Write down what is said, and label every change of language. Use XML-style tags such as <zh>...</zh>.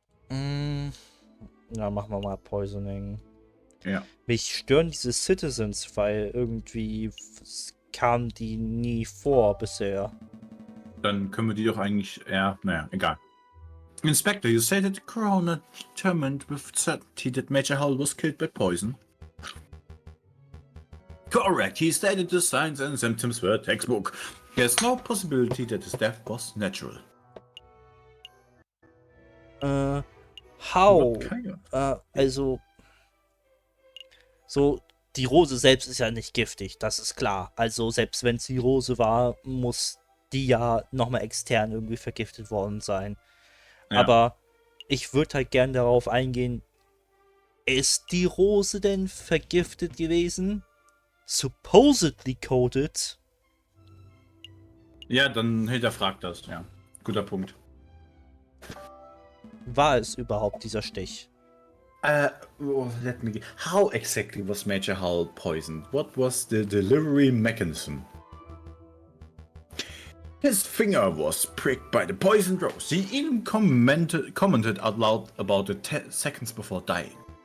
<de>Ja, machen wir mal Poisoning. Ja. Mich stören diese Citizens, weil irgendwie kamen die nie vor bisher. Dann können wir die doch eigentlich, naja, egal.</de> <en>Inspector, you say that the coroner determined with certainty that Major Howell was killed by poison? Correct. He stated the signs and symptoms were textbook. There's no possibility that his death was natural. How?</en> <de>Also, so, die Rose selbst ist ja nicht giftig, das ist klar. Also, selbst wenn es die Rose war, muss die ja nochmal extern irgendwie vergiftet worden sein. Ja. Aber ich würde halt gern darauf eingehen, ist die Rose denn vergiftet gewesen?</de> <en>Supposedly coated?</en> <de>Ja, dann hinterfragt das, ja. Guter Punkt. War es überhaupt dieser Stich?</de> <en>Let me... How exactly was Major Howell poisoned? What was the delivery mechanism? His finger was pricked by the poisoned rose. He even commented out loud about it seconds before dying.</en>